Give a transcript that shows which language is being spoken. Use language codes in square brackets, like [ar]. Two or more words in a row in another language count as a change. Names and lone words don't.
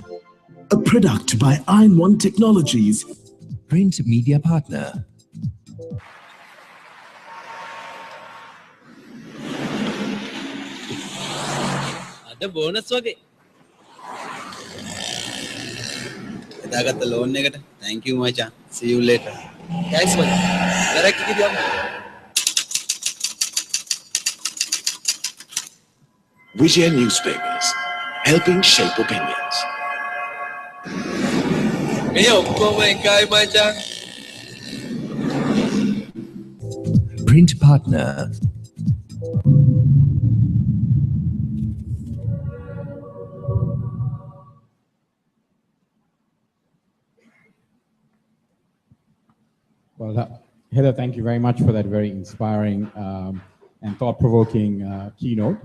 [en] A product by Iron1 Technologies. Print media partner. [si] අද බෝනස් වගේ. එදාගත්ත ලෝන් එකට. [en] Thank you මචං. See you later. Thanks මචං. direct කිව්වම. Vijay Newspapers, helping shape opinions. [si] මේ ඔක්කොම එකයි මචං. [en] Print partner. Well, Heather, thank you very much for that very inspiring and thought-provoking keynote.